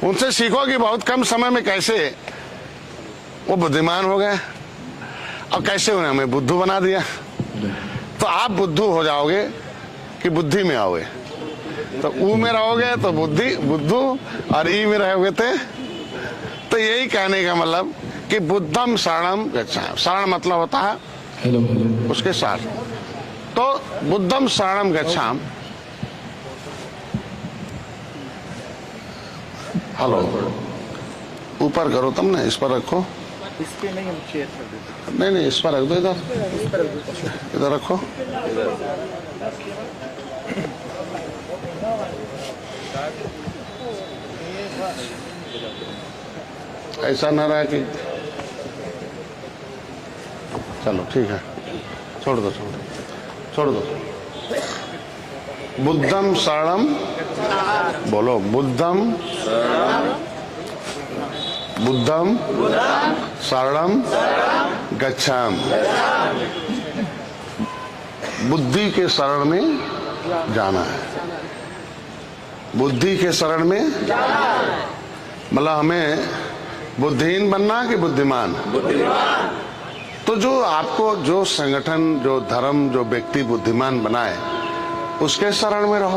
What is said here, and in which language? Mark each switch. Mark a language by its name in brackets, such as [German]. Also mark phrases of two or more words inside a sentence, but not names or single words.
[Hindi] उनसे सीखो कि बहुत कम समय में कैसे वो बुद्धिमान हो गए और कैसे उन्हें हमें बुद्धू बना दिया। तो आप बुद्धू हो जाओगे कि बुद्धि में आओगे। तो ऊ में रहोगे तो बुद्धू, और ई में रहोगे तो यही कहने का मतलब कि [Pali] बुद्धम शरणम गच्छामि। [Hindi] शरण मतलब होता है उसके साथ। तो [Pali] बुद्धम शरणम गच्छामि। [Hindi] हेलो, ऊपर करो तुम ना, इस पर रखो। इस पे नहीं, हम चेयर कर देते। नहीं नहीं, इस पर रख दो, इधर इस पर रख दो। इधर रखो। ऐसा न रहा कि चलो ठीक है, छोड़ दो छोड़ दो छोड़ दो। [Pali] बुद्धम शरणम, बोलो बुद्धम बुद्धम शरणम गच्छामि। [Hindi] बुद्धि के शरण में जाना है, बुद्धि के शरण में मतलब हमें बुद्धिहीन बनना कि बुद्धिमान? तो जो आपको जो संगठन, जो धर्म, जो व्यक्ति बुद्धिमान बनाए उसके शरण में रहो।